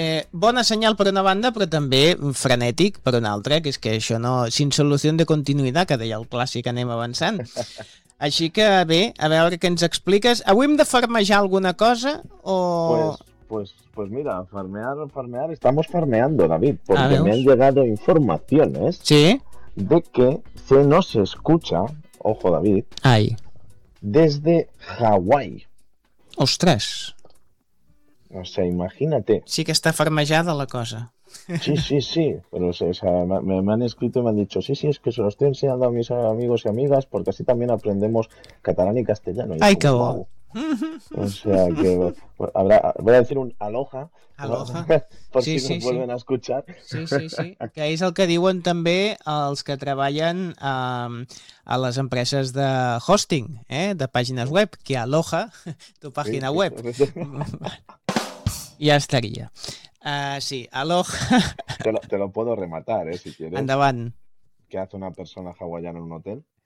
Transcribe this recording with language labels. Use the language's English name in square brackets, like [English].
[Catalan] Bona senyal per una banda, però també frenètic per una altra, que és que això no, sin solució de continuïtat, que deia el clàssic, anem avançant. Així que bé, a veure què ens expliques. Avui hem de farmejar alguna cosa o... [Spanish] Pues mira, farmear, estamos farmeando, David, porque me han llegado informaciones, ¿sí?, de que se nos escucha, ojo David, ay, desde Hawái. Ostras. O sea, imagínate. [Catalan] Sí que está farmejada la cosa. [Spanish] Sí, pero o sea, me han escrito y me han dicho, sí, es que se lo estoy enseñando a mis amigos y amigas, porque así también aprendemos catalán y castellano. Ay, qué guau. O sea que voy a decir un aloha, aloha. Por sí, si sí, nos vuelven sí. a escuchar. Sí. [Catalan] Que és el que diuen també els que treballen a les empreses de hosting, de pàgines web, que aloha tu pàgina web. Ja estaria. Sí, aloha. [Spanish] Te lo puedo rematar, si quieres. [Catalan] Endavant. [Spanish] ¿Qué hace una persona hawaiana en un hotel?